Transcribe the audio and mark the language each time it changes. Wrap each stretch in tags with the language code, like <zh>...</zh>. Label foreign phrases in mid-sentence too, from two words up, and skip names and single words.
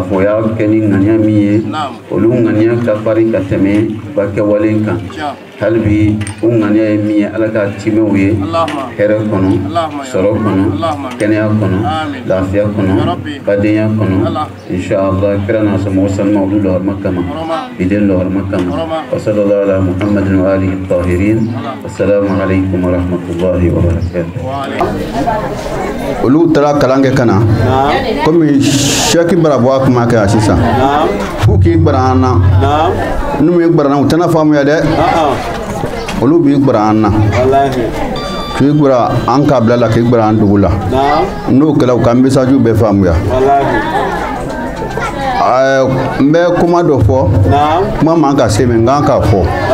<bm>fɔ o y'a kɛ ni ŋaniya min ye olu ŋaniya ka farin ka tɛmɛ u ka kɛwale kan hali bi o ŋaniya ye min ye ala ka timɛw ye hɛrɛ kɔnɔ sɔrɔ kɔnɔ kɛnɛya kɔnɔ lafiya kɔnɔ badenya kɔnɔ inshallah kira n'a somɔgɔ sanuman olu lɔgɔrima kama biden lɔgɔrima kama</bm> <ar>وصلى الله على محمد وآله الطاهرين السلام عليكم ورحمة الله وبركاته</ar> <bm>olu taara kalan kɛ ka na komi sɛki bara bɔ a kuma kɛ a sisan f'u k'i gbara an na n'u ye gbara na u tɛna faamuya dɛ olu b'i gbara an na k'i gbara an kabila la k'i gbara an dugu la n'o kɛla u ka message bɛɛ faamuya n bɛ kuma dɔ fɔ kuma man ka se min n kan k'a fɔ</bm>